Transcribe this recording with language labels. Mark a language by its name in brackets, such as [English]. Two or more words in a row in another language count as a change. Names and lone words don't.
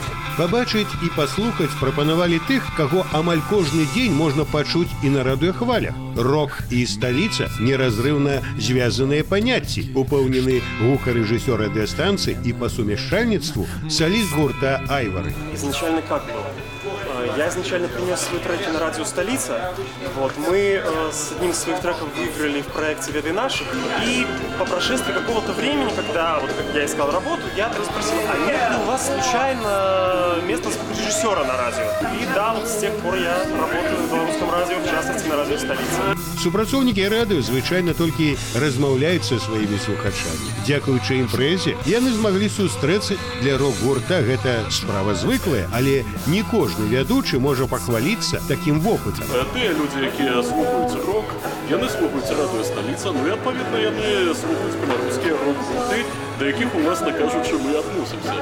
[Belarusian] Пабачыць і паслухаць прапанавалі тых, каго амаль кожны дзень можна пачуць і на радыёхвалях. Рок і сталіца неразрыўна звязаныя паняцці, упэўнены гукарэжысёр радыёстанцыі і па сумяшчальніцтву саліст гурта «Айвары». [Russian] Изначально как было? Я изначально принес свои треки на радио «Столица». Мы с одним из своих треков выиграли в проекте «Веды наших». И по прошествии какого-то времени, когда как я искал работу, я спросил, а нет ли у вас случайно место звукорежиссера на радио? И да, с тех пор я работаю в белорусском радио, в частности на радио «Столица». [Belarusian] Супрацоўнікі радыё звычайна толькі размаўляюць са сваімі слухачамі. Дзякуючы імпрэзе, яны змаглі сустрэцца. Для рок-гурта гэта справа звыклая, але не кожны вядучы можа пахваліцца такім вопытам. Тыя людзі, якія слухаюць рок, яны слухаюць радыё «Сталіца», і, адпаведна, яны слухаюць беларускія рок-гурты, да якіх у нас, так кажучы, мы адносімся.